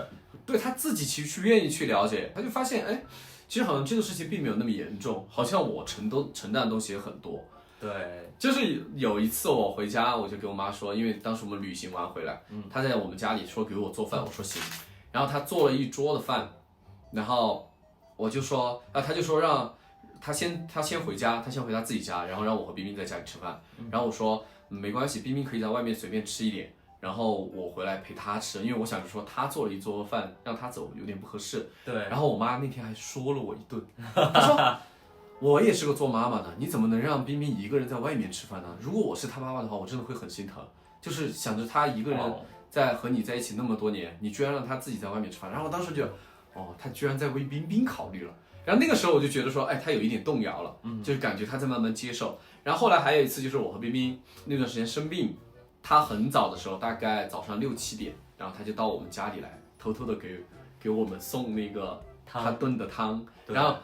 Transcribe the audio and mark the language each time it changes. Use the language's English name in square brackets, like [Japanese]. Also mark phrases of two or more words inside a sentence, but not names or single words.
[Chinese] 对他自己其實去願意去了解，他就發現哎，其實好像這個事情並沒有那麼嚴重，好像我承擔的東西也很多。對，就是有一次我回家，我就跟我媽說，因為當時我們旅行完回來，她在我們家裡說給我做飯，我說行，然後她做了一桌的飯，然後我就說，她就說讓她先回家，她先回她自己家，然後讓我和冰冰在家裡吃飯，然後我說沒關係，冰冰可以在外面隨便吃一點，然後我回來陪她吃，因為我想着說她做了一桌飯讓她走有點不合適，對，然後我媽那天還說了我一頓，她說。我也是個做媽媽的，你怎麼能讓冰冰一個人在外面吃飯呢？如果我是她媽媽的話，我真的會很心疼。就是想着她一個人在和你在一起那麼多年，你居然讓她自己在外面吃飯。然后我當時就，她居然在為冰冰考慮了。然後那個時候我就覺得說，哎，她有一點動搖了，就是感覺她在慢慢接受。然後後來還有一次，就是我和冰冰那段時間生病，她很早的時候，大概早上6、7點，然後她就到我們家裡來，偷偷的給我們送那個她燉的湯，然後。